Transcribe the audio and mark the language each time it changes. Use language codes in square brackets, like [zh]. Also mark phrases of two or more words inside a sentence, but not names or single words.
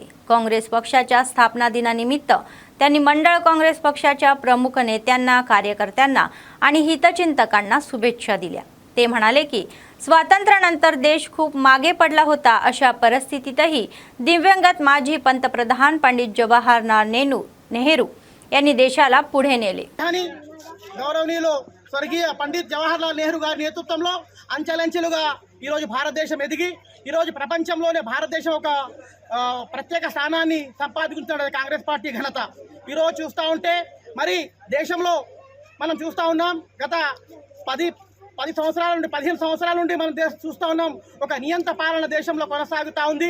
[mr] काँग्रेस पक्षाच्या स्थापना दिनानिमित्त त्यांनी मंडळ काँग्रेस पक्षाच्या प्रमुख नेत्यांना, कार्यकर्त्यांना आणि हितचिंतकांना शुभेच्छा दिल्या. ते म्हणाले की स्वातंत्र्यानंतर देश खूप मागे पडला होता. अशा परिस्थितीतही दिव्यंगत माजी पंतप्रधान पंडित जवाहरलाल नेहरू यांनी देशाला पुढे नेले. [te] గౌరవనీయులు స్వర్గీయ పండిత్ జవహర్లాల్ నెహ్రూ గారి నేతృత్వంలో అంచెలంచెలుగా ఈరోజు భారతదేశం ఎదిగి ఈరోజు ప్రపంచంలోనే భారతదేశం ఒక ప్రత్యేక స్థానాన్ని సంపాదించుకున్నది కాంగ్రెస్ పార్టీ ఘనత. ఈరోజు చూస్తూ ఉంటే మరి దేశంలో మనం చూస్తూ ఉన్నాం, గత 10 సంవత్సరాల నుండి 15 సంవత్సరాల నుండి మనం చూస్తూ ఉన్నాం ఒక నియంత పాలన దేశంలో కొనసాగుతూ ఉంది.